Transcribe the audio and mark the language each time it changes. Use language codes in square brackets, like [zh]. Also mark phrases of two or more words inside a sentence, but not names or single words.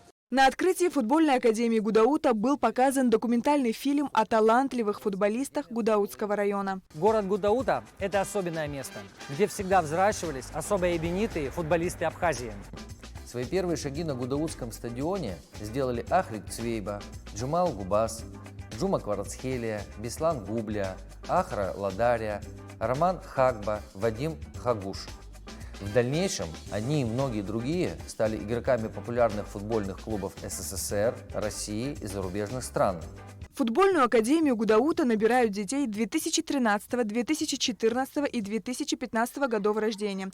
[ru] На открытии футбольной академии Гудаута был показан документальный фильм о талантливых футболистах Гудаутского района. Город Гудаута – это особенное место, где всегда взращивались особо именитые футболисты Абхазии. Свои первые шаги на Гудаутском стадионе сделали Ахрик Цвейба, Джамал Губаз, Джума Кварацхелия, Беслан Губля, Ахра Ладария, Роман Хагба, Вадим Хагуш. В дальнейшем они и многие другие стали игроками популярных футбольных клубов СССР, России и зарубежных стран. Футбольную академию Гудаута набирают детей 2013, 2014 и 2015 годов рождения.